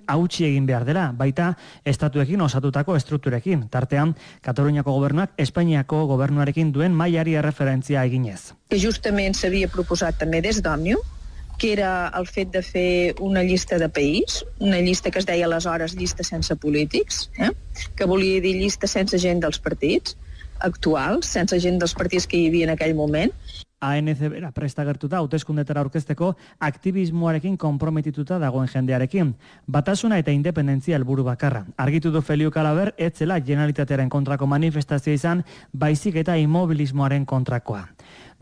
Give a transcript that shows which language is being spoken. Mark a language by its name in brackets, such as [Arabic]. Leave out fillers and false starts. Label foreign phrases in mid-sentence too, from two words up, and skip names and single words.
[Basque] hautsi egin behar dela, baita estatuekin osatutako estrukturekin, tartean Kataluniako gobernuak Espainiako gobernuarekin duen mailari erreferentzia eginez. [Catalan] Que justament s'havia proposat també des d'Òmnium, que era el fet de fer una llista de país, una llista que es deia aleshores llista sense polítics, que volia dir llista sense gent dels partits actuals, sense gent dels partits que hi havia en aquell moment. [Basque] ANC bera presta agertuta hauteskundetara aurkezteko aktivismoarekin konprometituta dagoen jendearekin. Batasuna eta independentzia helburu bakarra. Argitu du Feliu Kalaber, ez zela Generalitatearen kontrako manifestazioa izan, baizik eta immobilismoaren kontrakoa.